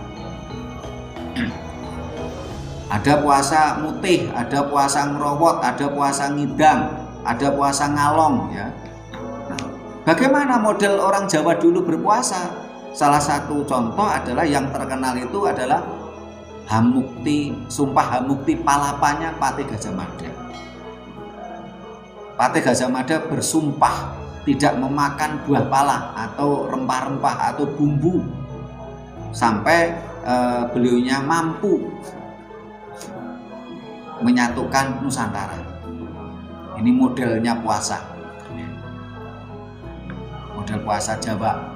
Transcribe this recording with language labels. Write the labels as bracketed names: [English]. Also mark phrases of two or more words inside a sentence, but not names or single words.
[Indonesian] Ada puasa mutih, ada puasa ngerowot, ada puasa ngidam, ada puasa ngalong ya. Nah, bagaimana model orang Jawa dulu berpuasa? Salah satu contoh adalah yang terkenal itu adalah Hamukti, sumpah Hamukti palapanya Patih Gajah Mada. Patih Gajah Mada bersumpah tidak memakan buah pala atau rempah-rempah atau bumbu sampai beliaunya mampu. menyatukan Nusantara. Ini modelnya puasa, model puasa Jawa.